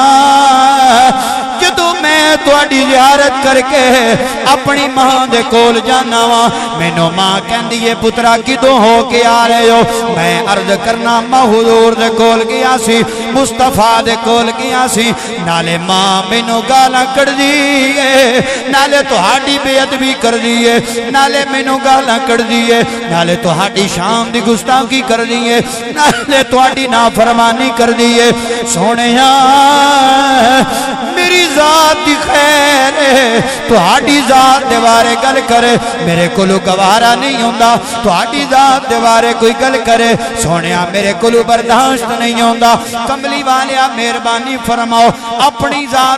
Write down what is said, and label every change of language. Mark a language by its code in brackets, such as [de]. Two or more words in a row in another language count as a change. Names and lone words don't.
[pa] جدو میں تواڈی زیارت کر کے اپنی ماں دے کول جانا وا مینوں ماں کہندی ہے پترا کدوں ہو کے آ رہے ہو میں عرض کرنا ماں حضور دے کول گیا سی مصطفیٰ دے کول گیا سی نالے ماں مینوں گالاں کڑ دی ہے نالے تہاڈی بے ادبی کر دی ہے نالے مینوں گالاں کڑ دی ہے نالے تہاڈی شان دی گستاخی کر دی ہے نالے تہاڈی نافرمانی کر دی ہے سونےاں میری ذات دی خیر ہے تہاڈی ذات دے بارے گل کرے میرے کولو گوارا نہیں ہوندا تہاڈی ذات دے بارے کوئی گل کرے سونیا میرے کولو برداشت نہیں ہوندا کملی والیا مہربانی فرماؤ اپنی ذات